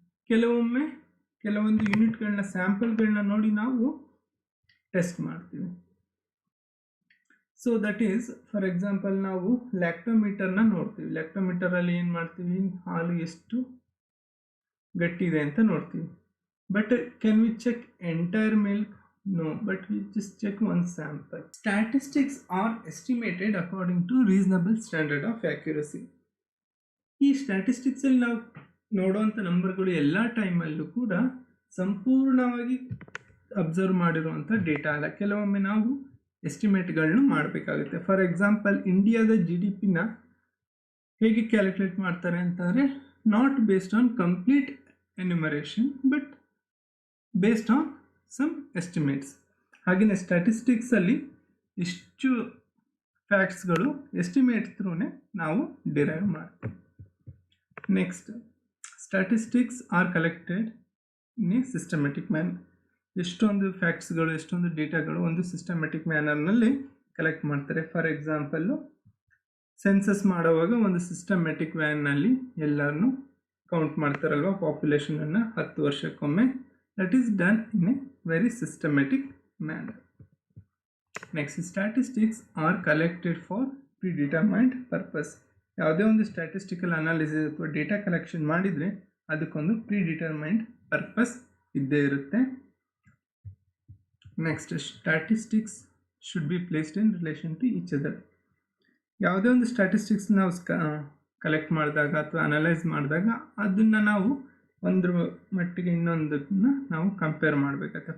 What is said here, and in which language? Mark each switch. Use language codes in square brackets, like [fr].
[kn] ಕೆಲವೊಮ್ಮೆ ಕೆಲವೊಂದು ಯೂನಿಟ್ಗಳನ್ನ, ಸ್ಯಾಂಪಲ್ಗಳನ್ನ ನೋಡಿ ನಾವು ಟೆಸ್ಟ್ ಮಾಡ್ತೀವಿ. [en] so that is, for example, [kn] ನಾವು ಲ್ಯಾಕ್ಟೋಮೀಟರ್ನ ನೋಡ್ತೀವಿ. ಲ್ಯಾಕ್ಟೋಮೀಟರಲ್ಲಿ ಏನು ಮಾಡ್ತೀವಿ, ಹಾಲು ಎಷ್ಟು ಗಟ್ಟಿದೆ ಅಂತ ನೋಡ್ತೀವಿ. [en] But can we check entire milk? No, but we just check one sample. Statistics are estimated according to reasonable standard of accuracy. [kn] ಈ ಸ್ಟ್ಯಾಟಿಸ್ಟಿಕ್ಸಲ್ಲಿ ನಾವು ನೋಡುವಂಥ ನಂಬರ್ಗಳು ಎಲ್ಲ ಟೈಮಲ್ಲೂ ಕೂಡ ಸಂಪೂರ್ಣವಾಗಿ ಅಬ್ಸರ್ವ್ ಮಾಡಿರುವಂಥ ಡೇಟಾ ಅಲ್ಲ. ಕೆಲವೊಮ್ಮೆ ನಾವು ಎಸ್ಟಿಮೇಟ್ಗಳನ್ನ ಮಾಡಬೇಕಾಗುತ್ತೆ. ಫಾರ್ ಎಕ್ಸಾಂಪಲ್, ಇಂಡಿಯಾದ GDPನ ಹೇಗೆ ಕ್ಯಾಲ್ಕುಲೇಟ್ ಮಾಡ್ತಾರೆ ಅಂತಂದರೆ, [en] Not based on complete enumeration but based on some estimates. [kn] ಹಾಗೆಯೇ ಸ್ಟ್ಯಾಟಿಸ್ಟಿಕ್ಸಲ್ಲಿ ಇಷ್ಟು ಫ್ಯಾಕ್ಟ್ಸ್ಗಳು ಎಸ್ಟಿಮೇಟ್ ಥ್ರೂನೇ ನಾವು ಡಿರೈವ್ ಮಾಡ್ತೀವಿ. [en] Next, statistics are collected in a systematic manner. [kn] ಎಷ್ಟೊಂದು ಫ್ಯಾಕ್ಟ್ಸ್ಗಳು, ಎಷ್ಟೊಂದು ಡೇಟಾಗಳು ಒಂದು ಸಿಸ್ಟಮೆಟಿಕ್ ಮ್ಯಾನರ್ನಲ್ಲಿ ಕಲೆಕ್ಟ್ ಮಾಡ್ತಾರೆ. ಫಾರ್ ಎಕ್ಸಾಂಪಲ್ಲು, ಸೆನ್ಸಸ್ ಮಾಡುವಾಗ ಒಂದು ಸಿಸ್ಟಮೆಟಿಕ್ ವ್ಯಾನ್ನಲ್ಲಿ ಎಲ್ಲರನ್ನೂ ಕೌಂಟ್ ಮಾಡ್ತಾರಲ್ವ, ಪಾಪ್ಯುಲೇಷನನ್ನು 10 ವರ್ಷಕ್ಕೊಮ್ಮೆ. [en] That is done in a very systematic manner. Next, statistics are collected for predetermined purpose. [kn] ಯಾವುದೇ ಒಂದು ಸ್ಟ್ಯಾಟಿಸ್ಟಿಕಲ್ ಅನಾಲಿಸಿಸ್ ಅಥವಾ ಡೇಟಾ ಕಲೆಕ್ಷನ್ ಮಾಡಿದರೆ ಅದಕ್ಕೊಂದು ಪ್ರಿಡಿಟರ್ಮೈನ್ಡ್ ಪರ್ಪಸ್ ಇದ್ದೇ ಇರುತ್ತೆ. [en] Next, statistics should be placed in relation to each other. [kn] ಯಾವುದೇ ಒಂದು ಸ್ಟ್ಯಾಟಿಸ್ಟಿಕ್ಸ್ ನಾವು ಕಲೆಕ್ಟ್ ಮಾಡಿದಾಗ ಅಥವಾ ಅನಲೈಸ್ ಮಾಡಿದಾಗ ಅದನ್ನು ನಾವು ಒಂದ್ರ ಮಟ್ಟಿಗೆ ಇನ್ನೊಂದನ್ನು ನಾವು ಕಂಪೇರ್ ಮಾಡಬೇಕಾಗುತ್ತೆ.